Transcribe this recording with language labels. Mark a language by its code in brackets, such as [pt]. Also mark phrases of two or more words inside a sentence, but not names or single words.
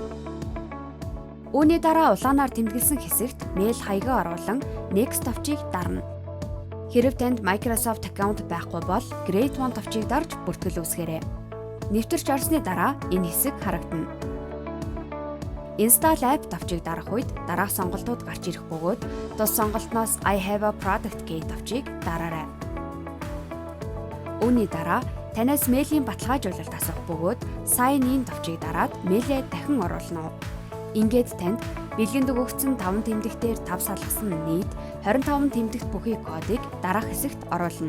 [mn] Үүний дараа улаанаар тэмдэглэсэн хэсэгт мэйл хаягаа оруулан Next товчийг дарна. Хэрэв танд Microsoft аккаунт байхгүй бол [en] Create One [mn] товчийг дарж бүртгэл үүсгээрэй. Нэвтэрч орсны дараа энэ хэсэг харагдана. [en] Install app [mn] товчийг дарах үед дараах сонголтууд гарч ирэх бөгөөд тус сонголтноос [en] I have a product gate [mn] товчийг дараарай. Үүний дараа танаас мэйлийн баталгаажуулалт асуух бөгөөд [en] Sign In [mn] товчийг дараад мэйлээ дахин оруулна уу? Ингээд танд бэлгэнд өгөгдсөн 5 тэмдэгтээр 5 салгасан нийт 25 тэмдэгт бүхий кодыг дараах хэсэгт оруулна.